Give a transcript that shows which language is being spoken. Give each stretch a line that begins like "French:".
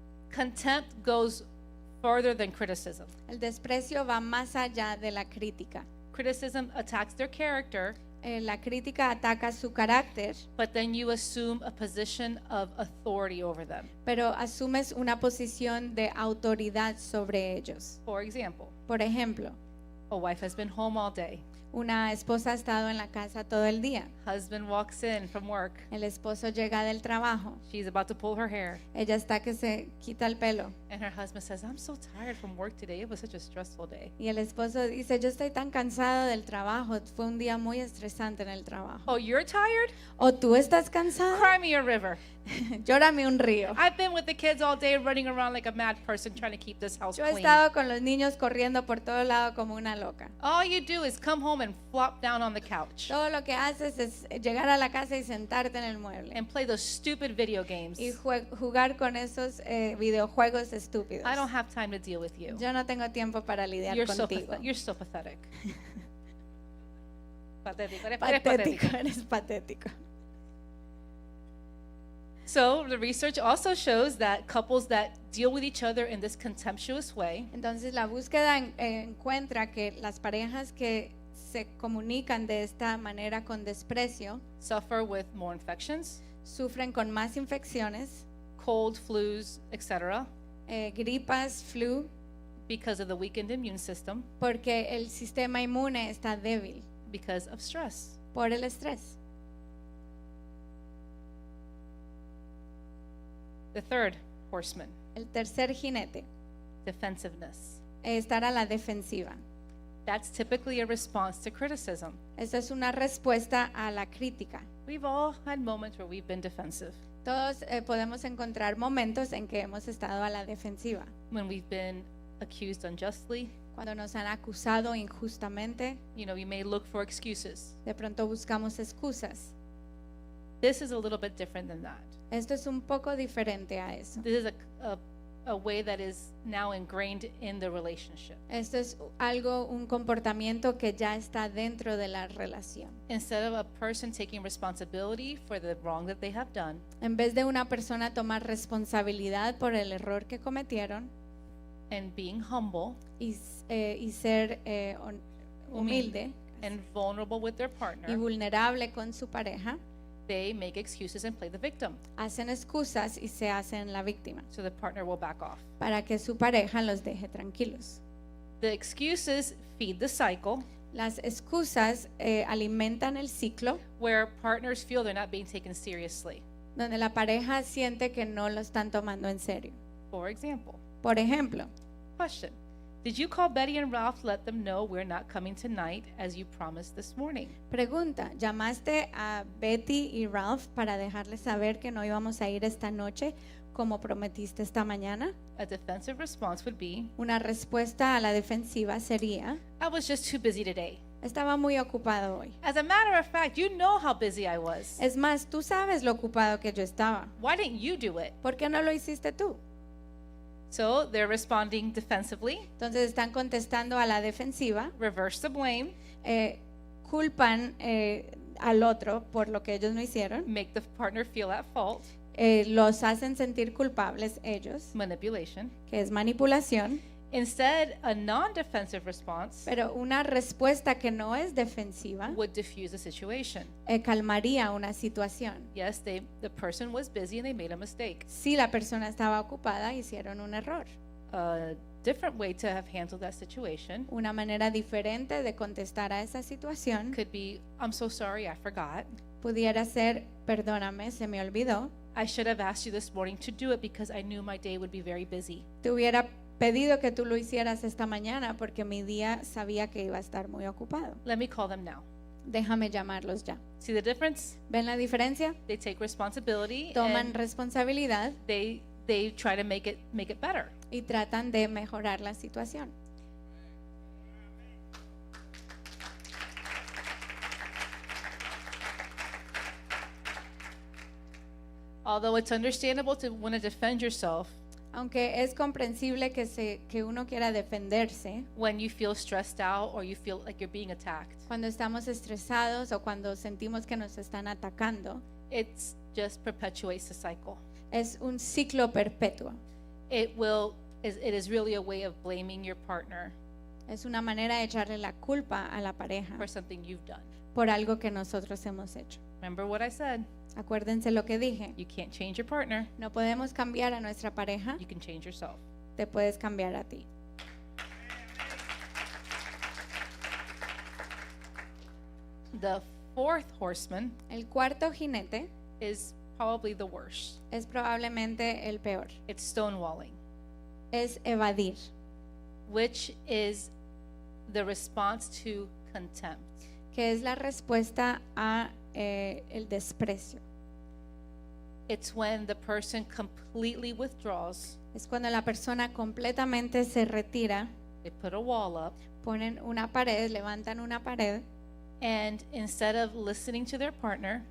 English: Contempt goes further than criticism.
Spanish: El desprecio va más allá de la crítica.
English: Criticism attacks their character,
Spanish: La crítica ataca su carácter,
English: but then you assume a position of authority over them.
Spanish: pero asumes una posición de autoridad sobre ellos.
English: For example,
Spanish: Por ejemplo,
English: a wife has been home all day.
Spanish: una esposa ha estado en la casa todo el día.
English: Husband walks in from work.
Spanish: El esposo llega del trabajo.
English: She's about to pull her hair.
Spanish: Ella está que se quita el pelo.
English: And her husband says, I'm so tired from work today. It was such a stressful day.
Spanish: Y el esposo dice, yo estoy tan cansado del trabajo. Fue un día muy estresante en el trabajo.
English: Oh, you're tired?
Spanish: ¿O tú estás cansado?
English: Cry me a river.
Spanish: Llórame un río.
English: I've been with the kids all day running around like a mad person trying to keep this house
Spanish: Yo he
English: clean.
Spanish: estado con los niños corriendo por todo lado como una loca.
English: All you do is come home and flop down on the couch
Spanish: Todo lo que haces es llegar a la casa y sentarte en el mueble
English: and play those stupid video games.
Spanish: y jugar con esos videojuegos estúpidos.
English: I don't have time to deal with you.
Spanish: Yo no tengo tiempo para lidiar
English: You're so,
Spanish: contigo.
English: you're so pathetic.
Spanish: Patético, eres Patético, patético. eres patético.
English: So the research also shows that couples that deal with each other in this contemptuous way
Spanish: Entonces la búsqueda encuentra que las parejas que se comunican de esta manera con desprecio
English: suffer with more infections,
Spanish: sufren con más infecciones,
English: cold, flus, etc.,
Spanish: gripas, flu,
English: because of the weakened immune system,
Spanish: porque el sistema inmune está débil
English: because of stress.
Spanish: por el estrés.
English: The third horseman,
Spanish: El tercer jinete,
English: defensiveness.
Spanish: estar a la defensiva.
English: That's typically a response to criticism.
Spanish: Esta es una respuesta a la crítica.
English: We've all had moments where we've been defensive,
Spanish: Todos podemos encontrar momentos en que hemos estado a la defensiva.
English: when we've been accused unjustly.
Spanish: Cuando nos han acusado injustamente,
English: You know, we may look for excuses.
Spanish: de pronto buscamos excusas.
English: This is a little bit different than that.
Spanish: Esto es un poco diferente a eso.
English: This is a way that is now ingrained in the relationship.
Spanish: Esto es un comportamiento que ya está dentro de la relación.
English: Instead of a person taking responsibility for the wrong that they have done
Spanish: En vez de una persona tomar responsabilidad por el error que cometieron
English: and being humble
Spanish: y ser humilde
English: and vulnerable with their
Spanish: y
English: partner,
Spanish: vulnerable con su pareja,
English: they make excuses and play the victim.
Spanish: hacen excusas y se hacen la víctima
English: So the partner will back off.
Spanish: para que su pareja los deje tranquilos.
English: The excuses feed the cycle
Spanish: Las excusas alimentan el ciclo
English: where partners feel they're not being taken seriously.
Spanish: donde la pareja siente que no lo están tomando en serio.
English: For example,
Spanish: Por ejemplo,
English: question. Did you call Betty and Ralph to let them know we're not coming tonight as you promised this morning?
Spanish: pregunta, ¿llamaste a Betty y Ralph para dejarles saber que no íbamos a ir esta noche como prometiste esta mañana?
English: A defensive response would be,
Spanish: Una respuesta a la defensiva sería,
English: I was just too busy today.
Spanish: estaba muy ocupado hoy.
English: As a matter of fact, you know how busy I was.
Spanish: Es más, tú sabes lo ocupado que yo estaba.
English: Why didn't you do it?
Spanish: ¿Por qué no lo hiciste tú?
English: So they're responding defensively,
Spanish: Entonces están contestando a la defensiva,
English: reverse the blame,
Spanish: culpan al otro por lo que ellos no hicieron,
English: make the partner feel at fault,
Spanish: los hacen sentir culpables ellos,
English: manipulation.
Spanish: que es manipulación,
English: Instead, a non-defensive response
Spanish: pero una respuesta que no es defensiva
English: would diffuse the situation.
Spanish: calmaría una situación.
English: Yes, the person was busy and they made a mistake.
Spanish: Si la persona estaba ocupada, hicieron un error.
English: A different way to have handled that situation
Spanish: Una manera diferente de contestar a esa situación
English: could be, I'm so sorry, I forgot.
Spanish: pudiera ser, perdóname, se me olvidó.
English: I should have asked you this morning to do it because I knew my day would be very busy.
Spanish: Te hubiera pedido que tú lo hicieras esta mañana porque mi día sabía que iba a estar muy ocupado.
English: Let me call them now.
Spanish: Déjame llamarlos ya.
English: See the difference?
Spanish: ¿Ven la diferencia?
English: They take responsibility
Spanish: Toman
English: and
Spanish: responsabilidad
English: they try to make it better.
Spanish: y tratan de mejorar la situación.
English: Although it's understandable to want to defend yourself
Spanish: Aunque es comprensible que uno quiera defenderse
English: when you feel stressed out or you feel like you're being attacked,
Spanish: cuando estamos estresados o cuando sentimos que nos están atacando,
English: it's just perpetuates the cycle.
Spanish: es un ciclo perpetuo.
English: It is really a way of blaming your partner
Spanish: Es una manera de echarle la culpa a la pareja
English: for something you've done.
Spanish: por algo que nosotros hemos hecho.
English: Remember what I said?
Spanish: Acuérdense lo que dije.
English: You can't change your partner.
Spanish: No podemos cambiar a nuestra pareja,
English: You can change yourself.
Spanish: te puedes cambiar a ti.
English: The fourth horseman
Spanish: El cuarto jinete
English: is probably the worst.
Spanish: es probablemente el peor.
English: It's stonewalling,
Spanish: Es evadir,
English: which is the response to contempt.
Spanish: que es la respuesta a el desprecio.
English: It's when the person completely withdraws,
Spanish: Es cuando la persona completamente se retira,
English: they put a wall up,
Spanish: ponen una pared, levantan una pared
English: and instead of listening to their partner,